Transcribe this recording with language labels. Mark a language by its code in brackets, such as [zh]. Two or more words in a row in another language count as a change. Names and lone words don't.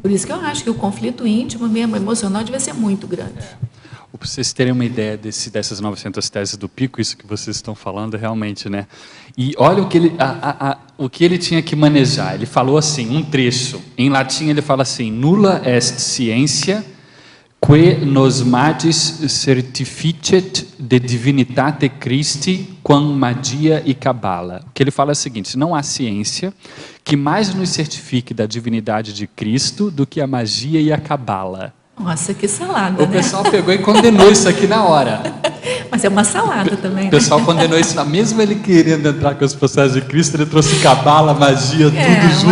[pt] Por isso que eu acho que o conflito íntimo mesmo, emocional, devia ser muito grande. Para vocês terem uma ideia dessas 900 teses do Pico, isso que vocês estão falando realmente, né? E olha o que ele tinha que manejar. Ele falou assim, um trecho. Em latim ele fala assim: [la] nulla est scientia que nos magis certificet de divinitate Christi quam magia e cabala. [pt] O que ele fala é o seguinte: não há ciência que mais nos certifique da divindade de Cristo do que a magia e a cabala. Nossa, que salada, O pessoal pegou e condenou isso aqui na hora. Mas é uma salada também. O pessoal condenou isso, mesmo ele querendo entrar com os processos de Cristo, ele trouxe cabala, magia, tudo junto.